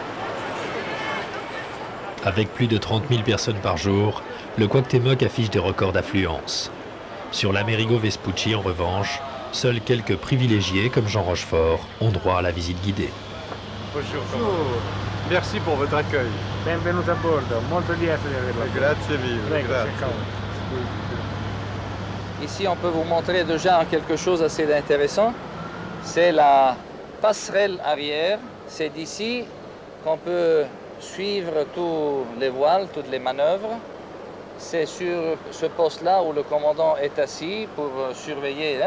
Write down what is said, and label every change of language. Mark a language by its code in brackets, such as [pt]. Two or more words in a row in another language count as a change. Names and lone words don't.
[fr] Avec plus de 30 000 personnes par jour, le Cuauhtémoc affiche des records d'affluence. Sur l'Amerigo Vespucci, en revanche, seuls quelques privilégiés, comme Jean Rochefort, ont droit à la visite guidée. Bonjour. Merci pour votre accueil. [it] Benvenuto a bordo, molto lieto di averla. Grazie mille. [fr] Ici, on peut vous montrer déjà quelque chose d'assez intéressant. C'est la passerelle arrière. C'est d'ici qu'on peut suivre tous les voiles, toutes les manœuvres. C'est sur ce poste-là où le commandant est assis pour surveiller.